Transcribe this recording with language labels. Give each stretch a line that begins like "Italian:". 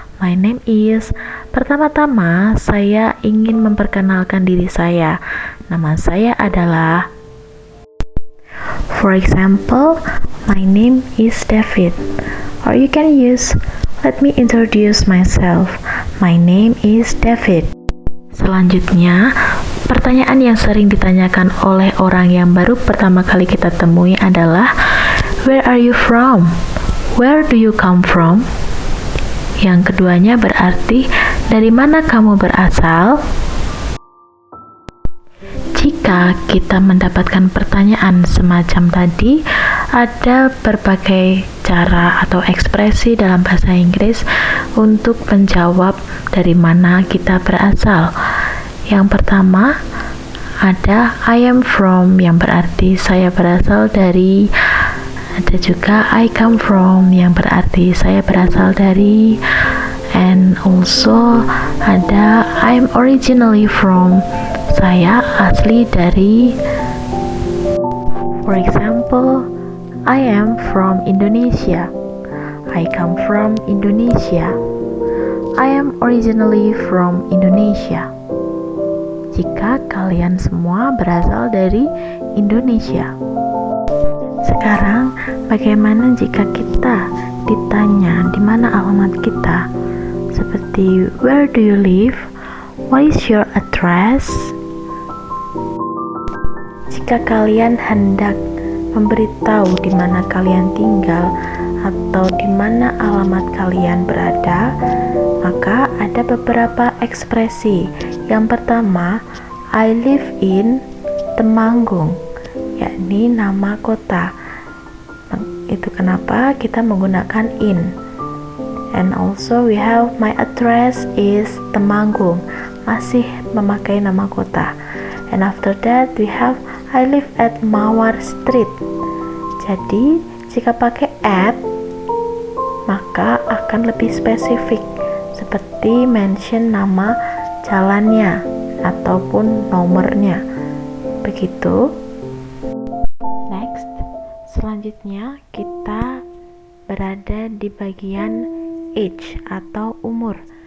English: My name is.
Indonesian: Pertama-tama, saya ingin memperkenalkan diri saya. Nama saya adalah.
English: For example, my name is David. Or you can use, let me introduce myself. My name is David.
Indonesian: Selanjutnya, pertanyaan yang sering ditanyakan oleh orang yang baru pertama kali kita temui adalah,
English: where are you from? Where do you come from?
Indonesian: Yang keduanya berarti, dari mana kamu berasal? Jika kita mendapatkan pertanyaan semacam tadi, ada berbagai cara atau ekspresi dalam bahasa Inggris untuk menjawab dari mana kita berasal. Yang pertama, ada
English: I am from,
Indonesian: yang berarti saya berasal dari. Ada juga
English: I come from,
Indonesian: yang berarti saya berasal dari.
English: And also ada I'm originally from,
Indonesian: saya asli dari.
English: For example, I am from Indonesia. I come from Indonesia. I am originally from Indonesia.
Indonesian: Jika kalian semua berasal dari Indonesia. Sekarang, bagaimana jika kita ditanya di mana alamat kita?
English: Seperti where do you live? What is your address?
Indonesian: Jika kalian hendak memberitahu di mana kalian tinggal atau di mana alamat kalian berada, maka ada beberapa ekspresi. Yang pertama,
English: I live in Temanggung,
Indonesian: yakni nama kota. Itu kenapa kita menggunakan in.
English: And also we have my address is Temanggung,
Indonesian: masih memakai nama kota.
English: And after that we have I live at Mawar Street.
Indonesian: Jadi jika pakai at, maka akan lebih spesifik, seperti mention nama jalannya ataupun nomornya. Begitu. Next, selanjutnya kita berada di bagian age atau umur.